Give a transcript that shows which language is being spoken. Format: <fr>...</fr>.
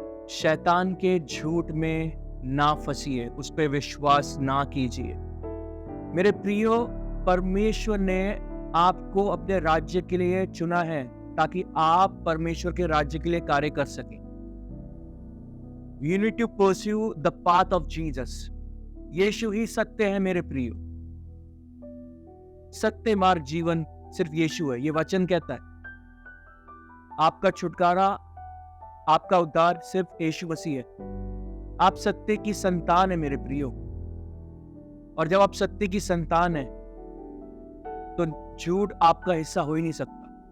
<hi>शैतान के झूठ में ना फंसिए, उस पर विश्वास ना कीजिए। मेरे प्रियो, परमेश्वर ने आपको अपने राज्य के लिए चुना है ताकि आप परमेश्वर के राज्य के लिए कार्य कर सकें।</hi> <en>You need to pursue the path of Jesus.</en> <hi>यीशु ही सत्य है मेरे प्रियो। सत्य मार्ग जीवन सिर्फ यीशु है, ये वचन कहता है। आपका छुटकारा, आपका उद्धार सिर्फ यीशु मसीह है। आप सत्य की संतान है मेरे प्रियो, और जब आप सत्य की संतान है तो झूठ आपका हिस्सा हो ही नहीं सकता।</hi>